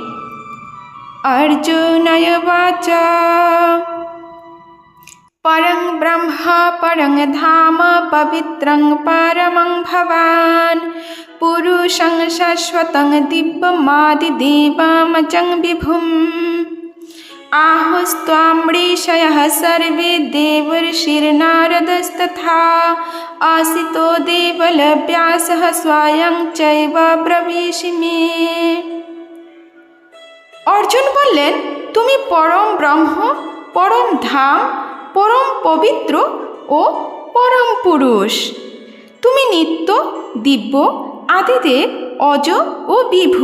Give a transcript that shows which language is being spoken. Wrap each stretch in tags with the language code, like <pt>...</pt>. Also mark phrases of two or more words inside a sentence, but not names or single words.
<sa>অর্জুনয় বাচ পরং ব্রহ্ম পরং ধাম পবিত্রং পরমং ভবান পুরুষং শাশ্বতং দিব্যমাদিদেবমজং বিভুম আহুস্ত্বাম ঋষয়ঃ সর্বে দেবর্ষির্নারদস্তথা आसितो देवलव्यासः स्वयं चैव ब्रवीषि मे।</sa> <bn>অর্জুন বললেন, তুমি পরম ব্রহ্ম, পরম ধাম, পরম পবিত্র ও পরম পুরুষ। তুমি নিত্য, দিব্য, আদিদেব, অজ ও বিভু।</bn>